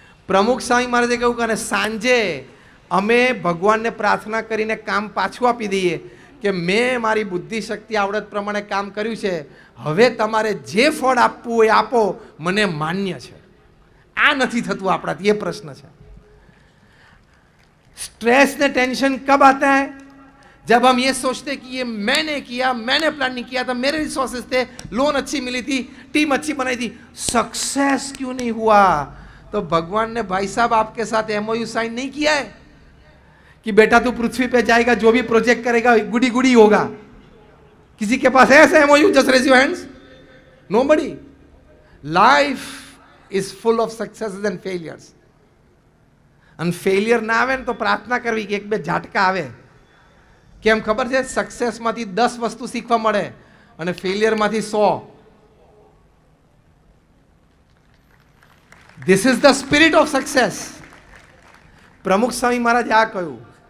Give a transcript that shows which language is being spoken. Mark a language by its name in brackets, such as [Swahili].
[Gujarati] પ્રમુખ સ્વામી મહારાજે કહ્યું કે સાંજે અમે ભગવાનને પ્રાર્થના કરીને કામ પાછું આપી દઈએ કે મેં મારી બુદ્ધિ શક્તિ આવડત પ્રમાણે કામ કર્યું છે, હવે તમારે જે ફળ આપવું હોય આપો, મને માન્ય છે. આ નથી થતું આપણાથી, એ પ્રશ્ન છે. [Hindi] स्ट्रेस ने टेंशन कब आता है? जब हम ये सोचते कि ये मैंने किया, मैंने प्लान नहीं किया था, मेरे रिसोर्सेस थे, लोन अच्छी मिली थी, टीम अच्छी बनाई थी, सक्सेस क्यों नहीं हुआ? तो भगवान ने भाई साहब आपके साथ एमओयू साइन नहीं किया है कि बेटा तू पृथ्वी पे जाएगा, जो भी प्रोजेक्ट करेगा गुडी गुडी होगा. किसी के पास है ऐसा MOU? [English] Just raise your hands. Nobody. Life is full of successes and failures. [Gujarati] અને ફેલિયર ના આવે ને તો પ્રાર્થના કરવી કે એક બે ઝાટકા આવે. કેમ ખબર છે? સક્સેસમાંથી 10 વસ્તુ શીખવા મળે અને ફેલિયરમાંથી 100. [English] This is the spirit of success. [Gujarati] પ્રમુખ સ્વામી મહારાજે આ કહ્યું.